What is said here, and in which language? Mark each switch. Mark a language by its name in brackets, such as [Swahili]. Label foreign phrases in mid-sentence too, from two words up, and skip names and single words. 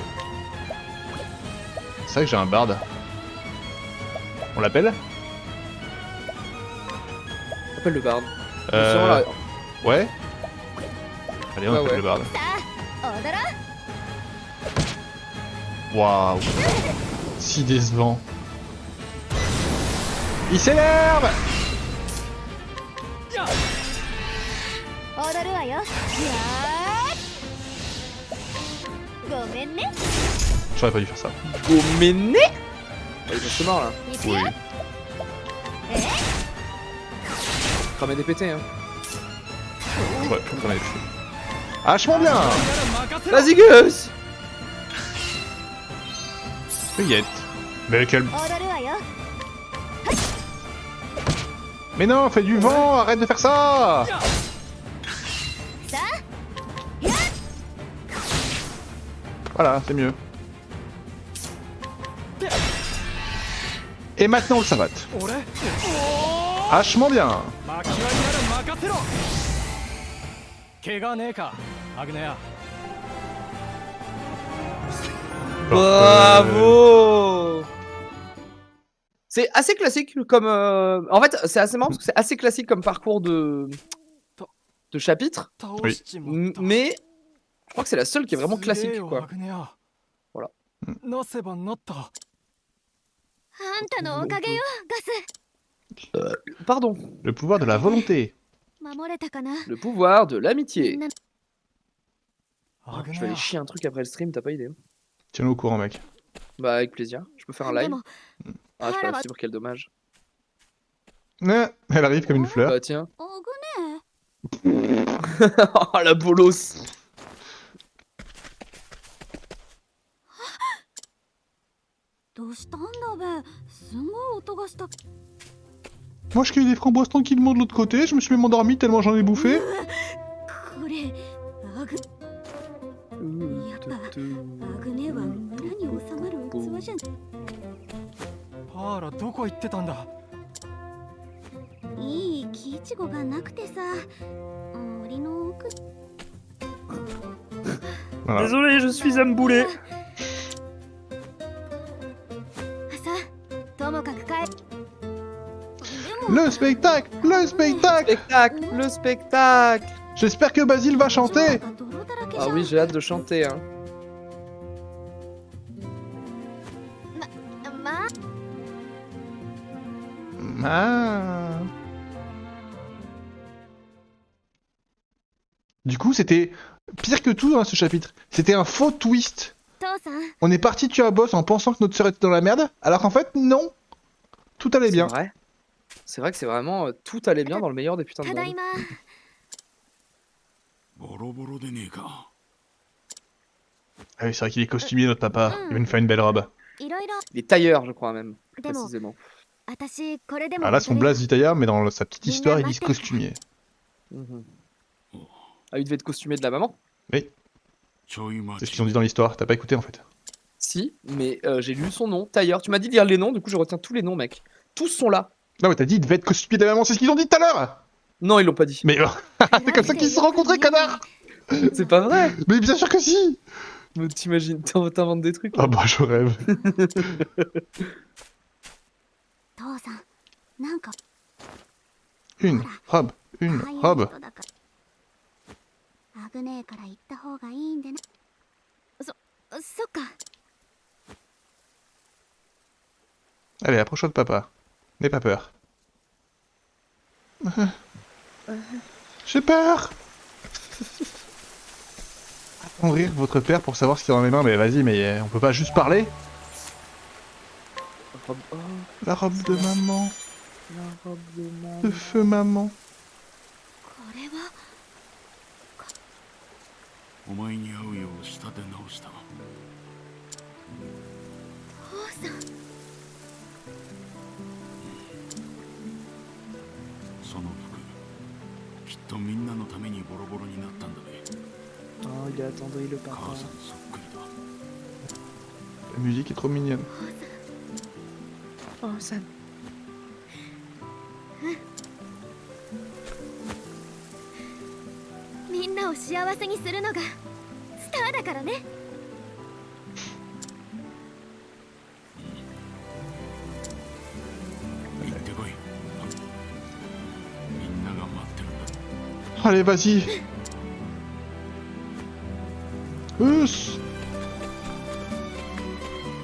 [French] C'est vrai que j'ai un bard. On l'appelle? Appelle le bard. Euh... Ouais. Allez, on Ouais, appelle ouais. le bard. [Japanese] さあ踊ろう [French] Waouh. Si décevant. Il s'énerve. [Japanese] 踊るわよ。やー。ごめんね。 [French] J'aurais pas dû faire ça. Goméné. Ils sont morts là. [Japanese] いくよ。 [French] Cramer des pétés, hein. Ouais, j'en avais plus. Vachement bien. Vas-y, Gus. Feuillette. Mais quel... [Japanese] 踊るわよ。 [French] Mais non, fais du vent, arrête de faire ça. [Japanese] さあ。 [French] Voilà, c'est mieux. Et maintenant, on le savate. [Japanese] 俺 [French] Vachement bien. [Japanese] 巻き割りなら任せろ怪我ねえかアグネア [French] Bravo. C'est assez classique comme... En fait, c'est assez marrant parce que c'est assez classique comme parcours de chapitre. [Japanese] 倒しちまった [French] Mais je crois que c'est la seule qui est vraiment [Japanese] すげえ [French] classique, [Japanese] よ [French] quoi. アグネア Voilà. [Japanese] なせばなったあんたのおかげよ、ガス。 [French] Pardon. Le pouvoir de la volonté. [Japanese] 守れたかな。 [French] Le pouvoir de [Japanese] み [French] l'amitié. [Japanese] んなアグ [French] Je [Japanese] ネ [French] vais [Japanese] ア [French] aller chier un truc après le stream, t'as pas idée. Tiens-le au courant, mec. Bah avec plaisir. Je peux faire un [Japanese] で [French] live. [Japanese] も [French] Ah, je peux pas suivre, quel dommage. Elle arrive comme une fleur. Bah tiens. アグネ Oh la bolos. [Japanese] どうしたんだべ。すごい音がした。 [French] Moi, je cueille des framboises tranquillement de l'autre côté. Je me suis même endormi tellement j'en ai bouffé. [Japanese] これアグやっぱアグネは村に収まる器じゃん。パーラどこ行ってたんだいい木いちごがなくてさ、森の奥。 [French] Voilà. Désolé, je suis un boulet. [Japanese] さあ、ともかく帰。でも [French] Le spectacle. Le spectacle. Spectacle, le spectacle. J'espère que Basile va chanter. [Japanese] 泥だらけじゃ [French] Ah [Japanese] ん。 [French] oui, j'ai hâte de chanter. Hein. [Japanese] まあ [French] Ah. Du coup, c'était pire que tout dans ce chapitre. C'était un faux twist. [Japanese] 父さん、 [French] On est parti tuer un boss en pensant que notre sœur était dans la merde, alors qu'en fait, non. Tout allait C'est bien. vrai. C'est vrai que c'est vraiment tout allait bien dans le meilleur des putains de [Japanese] ただい [French] mondes. [Japanese] ま。ボロボロでねえか。 [French] Ah oui, c'est vrai qu'il est costumier, notre papa. Il va nous faire une belle robe. [Japanese] いろいろ。 [French] Les tailleurs, je crois même, plus [Japanese] でも [French] précisément. [Japanese] 私これでも。 [French] Ah là, son blaze dit tailleur, mais dans sa petite histoire, il dit costumier. Mhm. Ah, il devait être costumé de la maman. [Japanese] ちょい待 [French] C'est ce [Japanese] ち [French] qu'ils ont dit dans l'histoire. T'as pas écouté en fait. Si, mais j'ai lu son nom, tailleur. Tu m'as dit de lire les noms, du coup je retiens tous les noms, mec. Tous sont là. Non, mais t'as dit, il devait être costumier de la maman, c'est ce qu'ils ont dit tout à l'heure. Non, ils l'ont pas dit. Mais c'est comme ça qu'ils se sont rencontrés, connard. C'est pas vrai. Mais bien sûr que si. Mais t'imagines, t'inventes des trucs. Ah bah, je rêve. [Japanese] 父さん、なんか [French] Une robe, une [Japanese] 早い [French] robe. [Japanese] 人だからアグネーから行った方がいいんでな。そっか。 [French] Allez, approche-toi de papa. N'aie pas peur. J'ai peur. Attendrir votre père pour savoir ce qu'il y a dans les mains, mais vas-y, mais on peut pas juste parler. Oh, La robe de maman, la robe de maman. de feu maman. [Japanese] これはお前に合うよう仕立て直した。父さん。その服きっとみんなのためにボロボロになったんだね。 [French] Oh, il a attendri le [Japanese] 母 [French] papa. [Japanese] さんそっくりだ。 [French] La musique est trop mignonne. Oh, ça. [Japanese] みんなを幸せにするのがスターだからね。行ってこい。みんなが待ってるんだ。 [French] Allez, vas-y. Us.